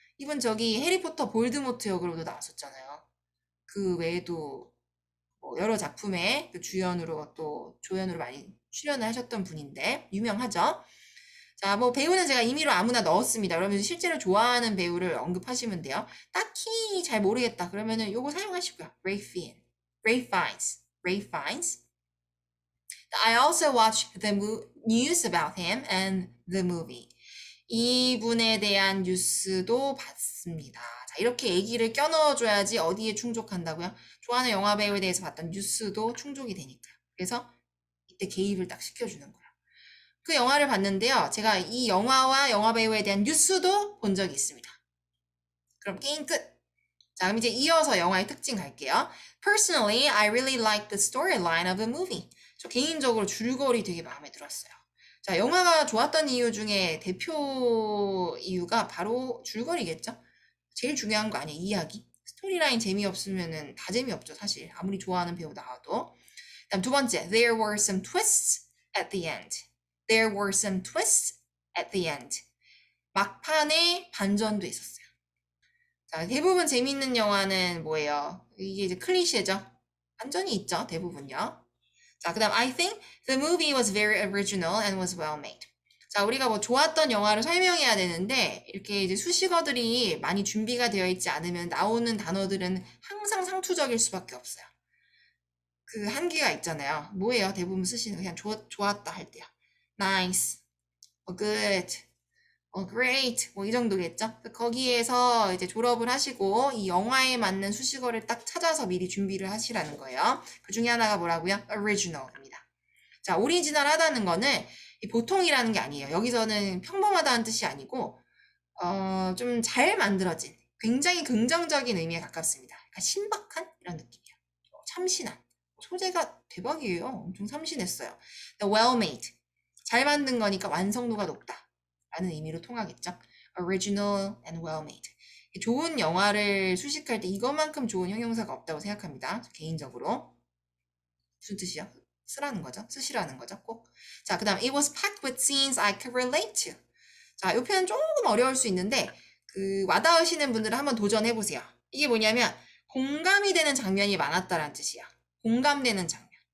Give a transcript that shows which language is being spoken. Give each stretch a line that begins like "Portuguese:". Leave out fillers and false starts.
Korean: 이분 저기 해리포터 볼드모트 역으로도 나왔었잖아요. 그 외에도 뭐 여러 작품에 그 주연으로 또 조연으로 많이 출연을 하셨던 분인데 유명하죠? 자, 뭐 배우는 제가 임의로 아무나 넣었습니다. 그러면 실제로 좋아하는 배우를 언급하시면 돼요. 딱히 잘 모르겠다. 그러면은 요거 사용하시고요.
English: Ray Fiennes, Ray Fiennes. I also watched the news about him and the movie.
Korean: 이분에 대한 뉴스도 봤습니다. 자, 이렇게 얘기를 껴넣어줘야지 어디에 충족한다고요? 좋아하는 영화 배우에 대해서 봤던 뉴스도 충족이 되니까요. 그래서 이때 개입을 딱 시켜주는 거예요. 그 영화를 봤는데요. 제가 이 영화와 영화 배우에 대한 뉴스도 본 적이 있습니다. 그럼 게임 끝. 자, 그럼 이제 이어서 영화의 특징 갈게요.
English: Personally, I really liked the storyline of a movie.
Korean: 저 개인적으로 줄거리 되게 마음에 들었어요. 자, 영화가 좋았던 이유 중에 대표 이유가 바로 줄거리겠죠? 제일 중요한 거 아니에요, 이야기. 스토리라인 재미없으면은 다 재미없죠, 사실. 아무리 좋아하는 배우 나와도. 다음 두 번째,
English: there were some twists at the end. There were some twists at the end.
Korean: 막판에 반전도 있었어요. 자, 대부분 재밌는 영화는 뭐예요? 이게 이제 클리셰죠? 반전이 있죠, 대부분요. 자, 그 다음
English: I think the movie was very original and was well made.
Korean: 자, 우리가 뭐 좋았던 영화를 설명해야 되는데 이렇게 이제 수식어들이 많이 준비가 되어 있지 않으면 나오는 단어들은 항상 상투적일 수밖에 없어요. 그 한계가 있잖아요. 뭐예요? 대부분 쓰시는 그냥 좋았다 할 때요.
English: nice, good, great
Korean: 뭐 이 정도겠죠? 거기에서 이제 졸업을 하시고 이 영화에 맞는 수식어를 딱 찾아서 미리 준비를 하시라는 거예요. 그 중에 하나가 뭐라고요? original입니다. 자, 오리지널하다는 거는 보통이라는 게 아니에요. 여기서는 평범하다는 뜻이 아니고 좀 잘 만들어진 굉장히 긍정적인 의미에 가깝습니다. 그러니까 신박한 이런 느낌이에요. 참신한 소재가 대박이에요. 엄청 참신했어요.
English: The well made
Korean: 잘 만든 거니까 완성도가 높다 라는 의미로 통하겠죠.
English: Original and well made.
Korean: 좋은 영화를 수식할 때 이것만큼 좋은 형용사가 없다고 생각합니다. 개인적으로. 무슨 뜻이야? 쓰라는 거죠. 쓰시라는 거죠. 꼭. 자, 그 다음
English: It was packed with scenes I could relate to.
Korean: 자, 이 표현 조금 어려울 수 있는데 그 와닿으시는 분들은 한번 도전해보세요. 이게 뭐냐면 공감이 되는 장면이 많았다라는 뜻이야. 공감되는 장면.